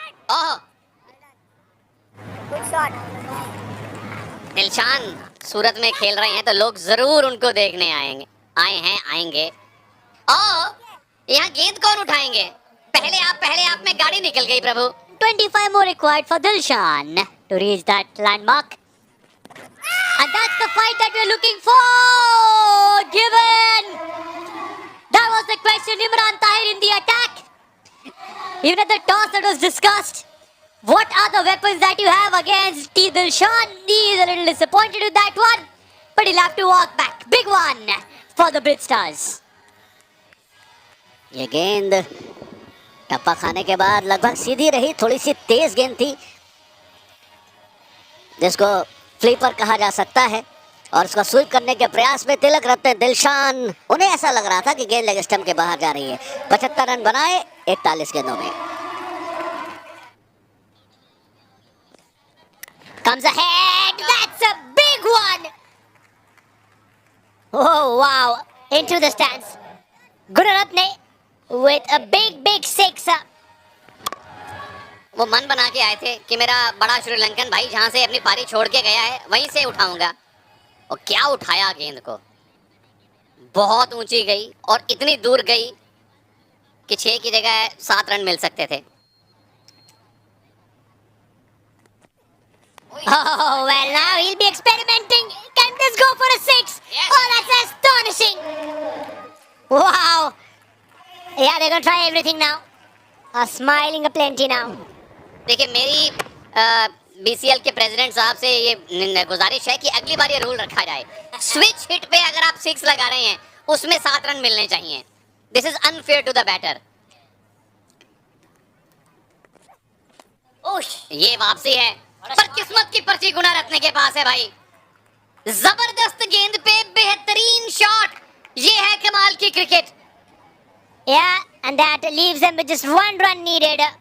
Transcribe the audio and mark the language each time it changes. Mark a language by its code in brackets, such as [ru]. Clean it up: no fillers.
[hi] ओह, दिलशान सूरत में खेल रहे हैं तो लोग जरूर उनको देखने आएंगे। ओह, यहाँ गेंद कौन उठाएंगे? पहले आप में गाड़ी निकल गई प्रभु। [en] 25 more required for Dilshan to reach that landmark. And that's the fight that we're looking for. Given. That was the question. Imran Tahir in the attack. Even at the toss that was discussed. What are the weapons that you have against T. Dilshan? He is a little disappointed with that one. But he'll have to walk back. Big one for the Brit Stars. [hi] ये गेंद टप्पा खाने के बाद लगभग सीधी रही, थोड़ी सी तेज गेंद थी जिसको फ्लीपर कहा जा सकता है। और उसको स्वीप करने के प्रयास में तिलकरत्ने दिलशान, उन्हें ऐसा लग रहा था कि गेंद लेग स्टंप के बाहर जा रही है। 75 रन बनाए 41 गेंदों में। [en] Comes ahead. That's a big one. Oh wow! Into the stands. Gunaratne with a big sixer. [hi] वो मन बना के आए थे कि मेरा बड़ा श्रीलंकन भाई जहां से अपनी पारी छोड़ के गया है वहीं से उठाऊंगा, और क्या उठाया गेंद को। बहुत ऊंची गई और इतनी दूर गई कि 6 की जगह 7 रन मिल सकते थे। [en] Oh well, now he'll be experimenting. Can this go for a 6? Yes. Oh, that's astonishing. Wow. Yeah, they're gonna try everything now. Smiling aplenty now. [hi] देखिए, मेरी बीसीएल के प्रेसिडेंट साहब से ये गुजारिश है कि अगली बार ये रूल रखा जाए, स्विच हिट पे अगर आप 6 लगा रहे हैं उसमें 7 रन मिलने चाहिए। [en] This is unfair to the batter. [hi] ये वापसी है, पर किस्मत की पर्ची गुनारत्ने के पास है भाई। जबरदस्त गेंद पे बेहतरीन शॉट, ये है कमाल की cricket. [en] Yeah, and that leaves them with just 1 run needed.